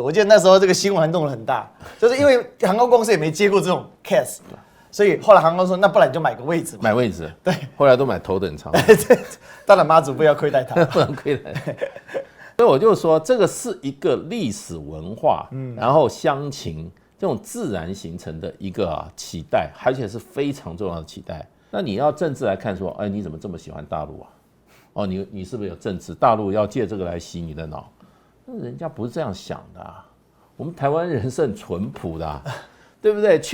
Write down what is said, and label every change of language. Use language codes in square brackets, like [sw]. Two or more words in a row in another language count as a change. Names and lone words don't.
[zh] 我記得那時候這個新聞弄得很大，就是因為航空公司也沒接過這種 case。所以後來航空說，那不然你就買個位置吧。買位置，對。後來都買頭等艙。當然媽祖不要虧待他，不能虧待。所以我就說，這個是一個歷史文化，然後鄉情這種自然形成的一個期待，而且是非常重要的期待。那你要政治來看說，你怎麼這麼喜歡大陸你是不是有政治？大陸要借這個來洗你的腦？那人家不是這樣想的我們台灣人是很淳樸的對不對？